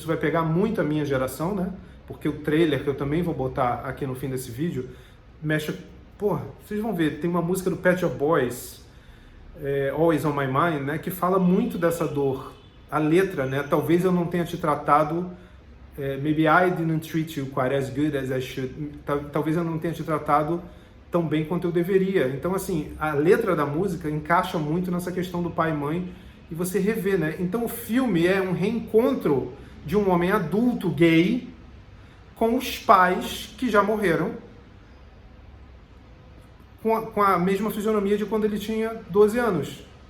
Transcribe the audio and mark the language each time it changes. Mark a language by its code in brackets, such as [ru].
[pt] Isso vai pegar muito a minha geração, né? Porque o trailer, que eu também vou botar aqui no fim desse vídeo, mexe... Porra, vocês vão ver, tem uma música do Pet Shop Boys, Always on My Mind, né? Que fala muito dessa dor. A letra, né? Talvez eu não tenha te tratado... [en] maybe I didn't treat you quite as good as I should. [pt] Talvez eu não tenha te tratado tão bem quanto eu deveria. Então, assim, a letra da música encaixa muito nessa questão do pai e mãe, e você revê, né? Então, o filme é um reencontro de um homem adulto gay com os pais que já morreram, com a mesma fisionomia de quando ele tinha 12 anos.